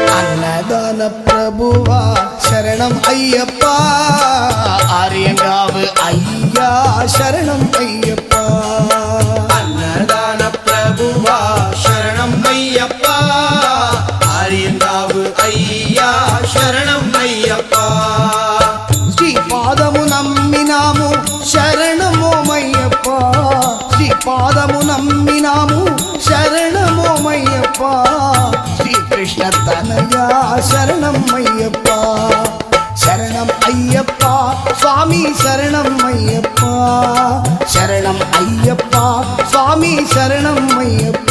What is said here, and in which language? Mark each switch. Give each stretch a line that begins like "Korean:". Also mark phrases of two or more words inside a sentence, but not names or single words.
Tamil: அன்னதான பிரபுவா சரணம் ஐயப்பா, ஆரியங்காவு ஐயா சரணம் ஐயப்பா. அன்னதான பிரபுவா சரணம் ஐயப்பா, ஆரியங்காவு ஐயா
Telugu: శరణం అయ్యప్పా. శ్రీపాదము నమ్మినాము శరణమోమయ్యప్ప, శ్రీపాదము నమ్మినాము శరణమోమయ్యప్ప. శ్రీకృష్ణ తనయ శరణం అయ్యప్ప, శరణం అయ్యప్ప స్వామి శరణం అయ్యప్ప, శరణం అయ్యప్ప స్వామి శరణం అయ్యప్ప,